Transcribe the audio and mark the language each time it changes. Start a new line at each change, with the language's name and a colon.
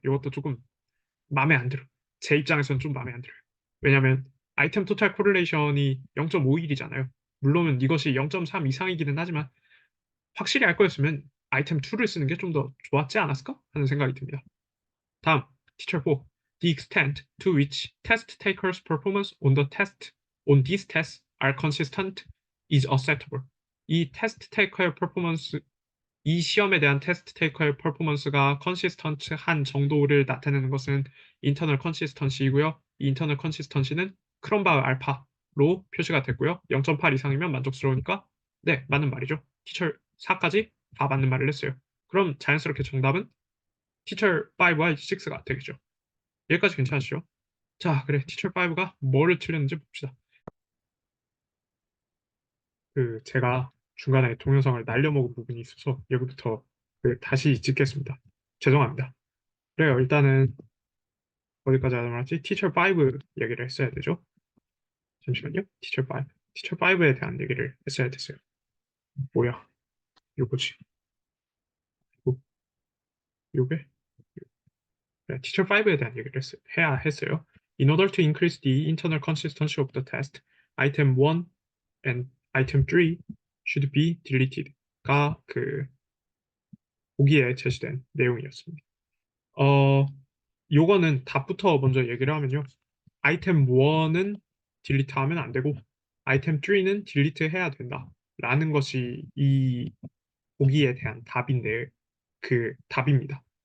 Korean: 이것도 조금 마음에 안 들어. 제 입장에서는 좀 마음에 안 들어요. 왜냐면 아이템 토탈 코릴레이션이 0.51이잖아요. 물론 이것이 0.3 이상이기는 하지만 확실히 알 거였으면 아이템 2를 쓰는 게 좀 더 좋았지 않았을까 하는 생각이 듭니다. 다음, Teacher 4.
English: The extent to which test takers' performance on these tests are consistent is acceptable.
Korean: 이 테스트 테이커의 퍼포먼스, 이 시험에 대한 테스트 테이커의 퍼포먼스가 컨시스턴트한 정도를 나타내는 것은 인터널 컨시스턴시이고요. 이 인터널 컨시스턴시는 크롬바우 알파로 표시가 됐고요. 0.8 이상이면 만족스러우니까 네, 맞는 말이죠. 티처 4까지 다 맞는 말을 했어요. 그럼 자연스럽게 정답은 티처 5와 6가 되겠죠. 여기까지 괜찮으시죠? 자, 그래. 티처 5가 뭐를 틀렸는지 봅시다. 제가 중간에 동영상을 날려먹은 부분이 있어서 여기부터 다시 찍겠습니다. 죄송합니다. 그래요. 일단은 어디까지 하다 말았지? 티처 5 얘기를 했어야 되죠. 잠시만요. 티처 5. 티처 5에 대한 얘기를 했어야 됐어요. 뭐야? 요거지. 요, 요게? 네, 티처 5에 대한 얘기를 해야 했어요.
English: In order to increase the internal consistency of the test, item 1 and item 3 should be deleted
Korean: 가 그 보기에 제시된 내용이었습니다. 요거는 답부터 먼저 얘기를 하면요. 아이템 1은 딜리트하면 안 되고 아이템 3는 딜리트해야 된다. 라는 것이 이 보기에 대한 답인데 그 답입니다.